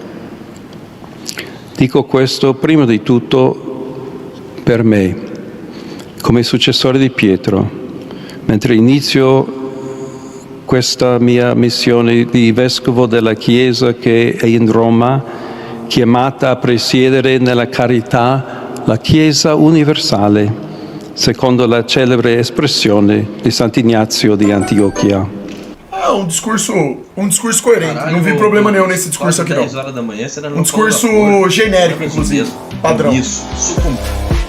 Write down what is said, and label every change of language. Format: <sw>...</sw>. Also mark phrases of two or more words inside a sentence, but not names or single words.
<it>Dico questo prima di tutto per me, come successore di Pietro, mentre inizio questa mia missione di vescovo della Chiesa che è in Roma, chiamata a presiedere nella carità la Chiesa universale, secondo la celebre espressione di Sant'Ignazio di Antiochia.</it> <pt>Ah, um discurso coerente. Caralho, não vi problema nenhum nesse discurso aqui, não. 10 horas da manhã, Um discurso genérico, inclusive. Padrão. Isso.</pt>